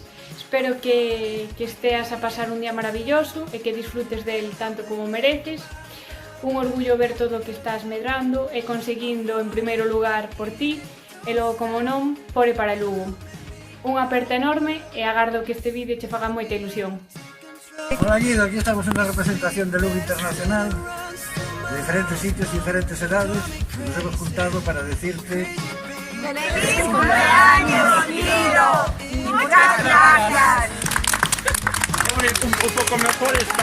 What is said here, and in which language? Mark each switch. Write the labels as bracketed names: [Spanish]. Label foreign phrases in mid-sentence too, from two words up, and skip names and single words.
[Galician] Espero que esteas a pasar un día maravilloso e que disfrutes del tanto como mereces. Un orgullo ver todo o que estás medrando e conseguindo en primeiro lugar por ti e logo, como non, por e para Lugo. Unha aperta enorme e agardo que este vídeo che faga moita ilusión. [Spanish] Hola Guido, aquí estamos en una representación de Lugo Internacional, de diferentes sitios y diferentes edades. Nos hemos juntado para decirte... ¡Feliz cumpleaños, Guido! ¡Muchas gracias! Un poco mejor está.